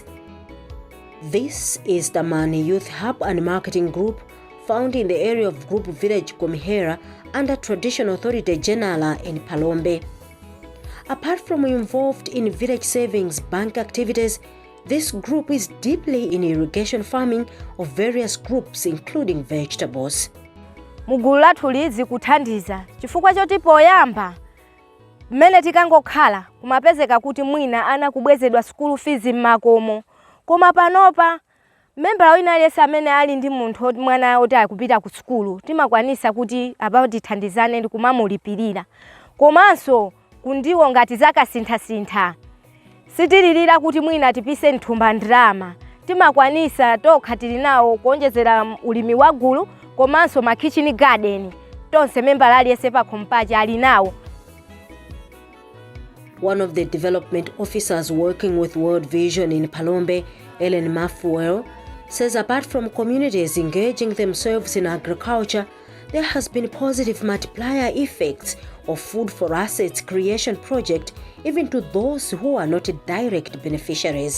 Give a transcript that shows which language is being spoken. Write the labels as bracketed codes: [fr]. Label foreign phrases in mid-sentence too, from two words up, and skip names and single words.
[en] This is the Mani Youth Hub and Marketing Group, found in the area of Group Village Gomihera under Traditional Authority General in PHALOMBE. Apart from involved in village savings bank activities, this group is deeply in irrigation farming of various groups including vegetables. [ny] Mugulu lathu lidzi kuthandiza chifukwa choti poyamba mmene tikangokhala kumapezeka kuti mwina ana kubwezedwa [en] school fees [ny] m'makomo koma panopa membala wina aliyense amene ali ndi munthu mwana oti akupita ku skulu timakwanisa kuti apa tithandizane ndi kumamulipirira komanso kundiwo ngati zakasintha sitililira kuti mwina tipise nthumba ndrama timakwanisa tokha tili nawo kuonjezera ulimi wa gulu komanso ma [en] kitchen garden [ny] tonse membala aliyense pa khompachi ali nawo. [en] One of the development officers working with World Vision in PHALOMBE, Ellen Mafuel, says apart from communities engaging themselves in agriculture, there has been positive multiplier effects of Food for Assets creation project even to those who are not direct beneficiaries.